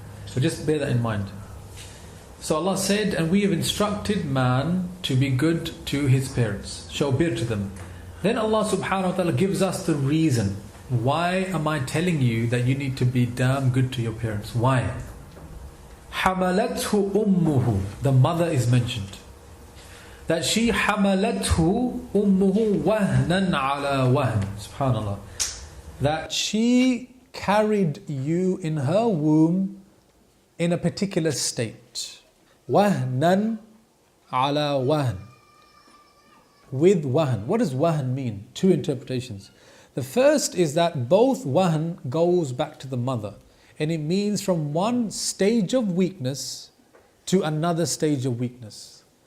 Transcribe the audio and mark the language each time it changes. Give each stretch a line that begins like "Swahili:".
English: So just bear that in mind. So Allah said, and we have instructed man to be good to his parents. Show bir to them. Then Allah subhanahu wa ta'ala gives us the reason. Why am I telling you that you need to be damn good to your parents? Why?
Arabic: حَمَلَتْهُ أُمُّهُ.
English: The mother is mentioned. That she
Arabic: حَمَلَتْهُ أُمُّهُ وَهْنًا عَلَى وَهْنٍ. Subhanallah.
English: That she carried you in her womb in a particular state.
Arabic: وَهْنًا عَلَى وَهْنٍ.
English: With wahn. What does wahn mean? Two interpretations. The first is that both wahn goes back to the mother, and it means from one stage of weakness to another stage of weakness.